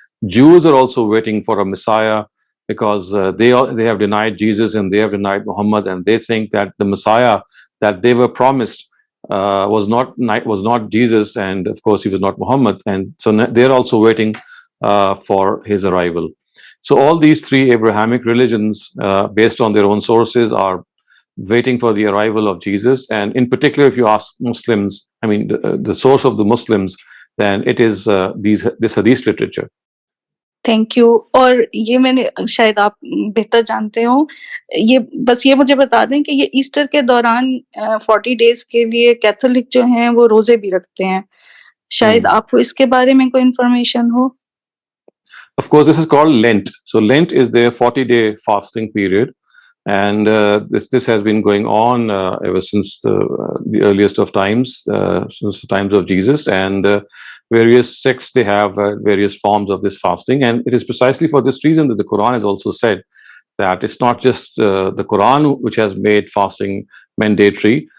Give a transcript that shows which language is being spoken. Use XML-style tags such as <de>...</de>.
<en>Jews are also waiting for a Messiah because they have denied Jesus and they have denied Muhammad, and they think that the Messiah that they were promised was not Jesus, and of course he was not Muhammad, and so they're also waiting for his arrival. So all these three Abrahamic religions, based on their own sources, are waiting for the arrival of Jesus. And in particular, if you ask Muslims, I mean, the source of the Muslims, then it is this hadith literature. Thank you.</en> <hi>और ये मैंने शायद आप बेहतर जानते हो, ये बस ये मुझे बता दें कि ये ईस्टर के दौरान 40 डेज के लिए कैथोलिक जो हैं वो रोजे भी रखते हैं, शायद आपको इसके बारे में कोई इंफॉर्मेशन हो?</hi> <en>Of course, this is called Lent. So Lent is their 40-day fasting period, and this has been going on ever since the earliest of times, since the times of Jesus. And various sects, they have various forms of this fasting, and it is precisely for this reason that the Quran has also said that it's not just the Quran which has made fasting mandatory.</en>